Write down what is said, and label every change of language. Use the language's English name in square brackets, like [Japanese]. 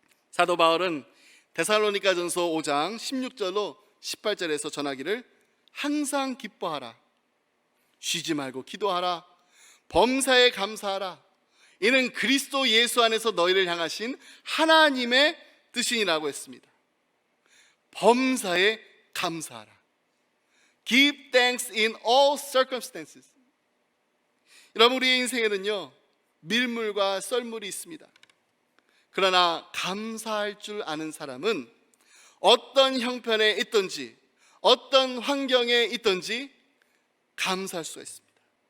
[Korean] 사도 바울은 데살로니가전서 5장 16절로 18절에서 전하기를, 항상 기뻐하라, 쉬지 말고 기도하라, 범사에 감사하라, 이는 그리스도 예수 안에서 너희를 향하신 하나님의 뜻이니라고 했습니다. 범사에 감사하라. [English] Give thanks in all circumstances. [Korean] 여러분, 우리의 인생에는요, 밀물과 썰물이 있습니다. 그러나 감사할 줄 아는 사람은 어떤 형편에 있든지 어떤 환경에 있든지 감사할 수가 있습니다.